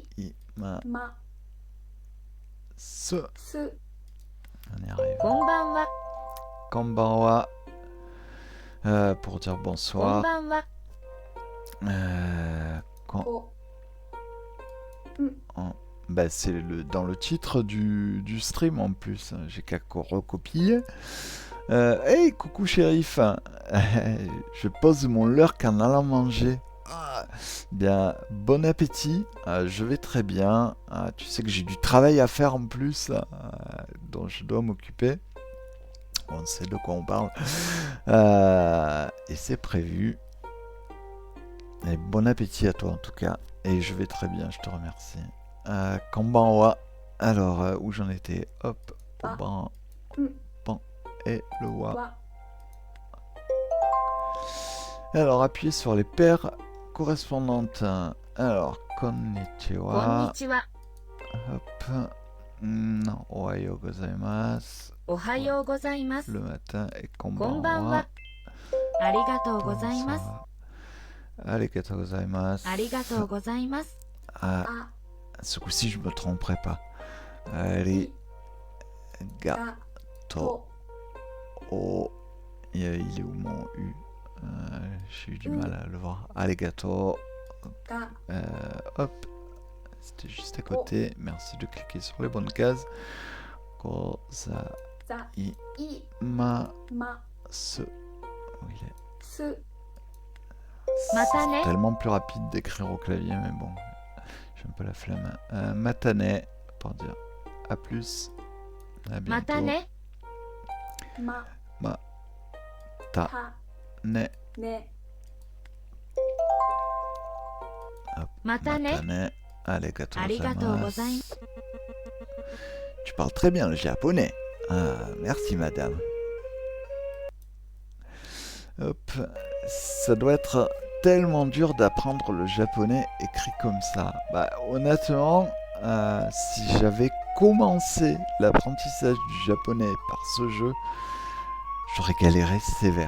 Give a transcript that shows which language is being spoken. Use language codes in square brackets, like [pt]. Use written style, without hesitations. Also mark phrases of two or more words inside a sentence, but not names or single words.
[ja] imasu. ます [fr] On y arrive. [ja] こんばんは。 Konbanwa. [fr] Pour dire [ja] こん [fr] bonsoir. [ja] ばんは。こ [fr] Bah, c'est dans le titre du stream en plus. J'ai qu'à recopier. Hey, coucou shérif. Je pose mon lurk en allant manger. Ah, bien, bon appétit. Je vais très bien. Tu sais que j'ai du travail à faire en plus, dont je dois m'occuper. On sait de quoi on parle. Et c'est prévu. Et bon appétit à toi en tout cas. Et je vais très bien, je te remercie. Konbanwa. Alors, où j'en étais? Hop. [ja] Ba. ban, Mm. [fr] ban et le wa. [ja] Wa. [fr] Alors, appuyez sur les paires correspondantes. Alors, [ja] こん konnichiwa. にちは。 [fr] Hop. [ja] Non, おはようございます. おはようございます。 [fr] Le matin et [ja] こんばん konbanwa. は。ありがとうございます。 [fr] Bonsoir. [ja] Arigatou gozaimasu. ありがとうございます。 [fr] Ah, [ja] A. [fr] ce coup-ci, je me tromperai pas. [ja] Arigato. が。と. [fr] Oh. Il est où mon U? J'ai eu du mal à le voir. Arigato. [ja] Ga. [fr] Hop. C'était juste à côté. Merci de cliquer sur les bonnes cases. [ja] Gozaimasu. ざ。い。ま. [fr] Où il est? [ja] Su. Matane. [fr] C'est tellement plus rapide d'écrire au clavier, mais bon, j'ai un peu la flemme. Matane, pour dire à plus, à [ja] また [fr] bientôt. [ja] ね。 Ma. Ta, Ta. ne, Ne. [fr] hop, [ja] またね。またね、ありがとうありがとうございま gozaimasu. す。 [fr] Tu parles très bien le japonais. Ah, merci madame. Hop, ça doit être tellement dur d'apprendre le japonais écrit comme ça. Bah, honnêtement, si j'avais commencé l'apprentissage du japonais par ce jeu, j'aurais galéré sévère.